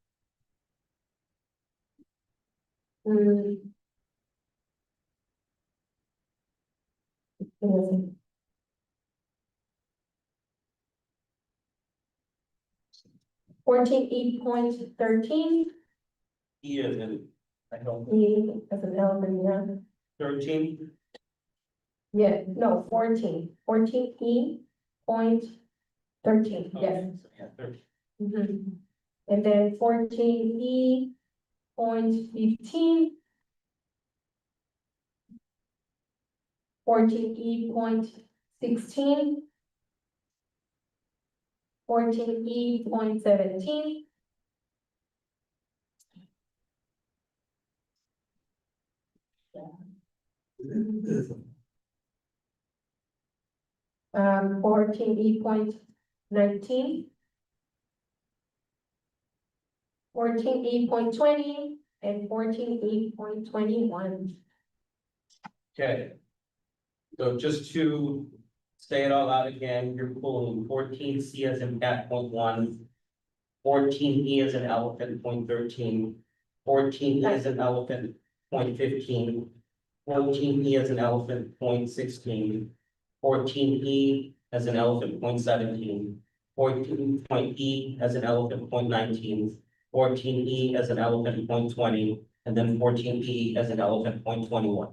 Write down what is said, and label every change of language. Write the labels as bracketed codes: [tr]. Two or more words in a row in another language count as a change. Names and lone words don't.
[en] Fourteen E.13, E is in, I don't, E as an element, yeah. 13, Yeah, no, 14 E.13, yes. yeah, 13. Mhm. And then 14E.15. 14E.16. 14E.17. Um, 14E.19. 14E.20 and 14E.21. Okay. So just to say it all out again, you're pulling 14C as in cat .1, 14E as an elephant .13, 14E as an elephant .15, 14E as an elephant .16, 14E as an elephant .17, 14.E as an elephant .19, 14E as an elephant .20, and then 14E as an elephant .21.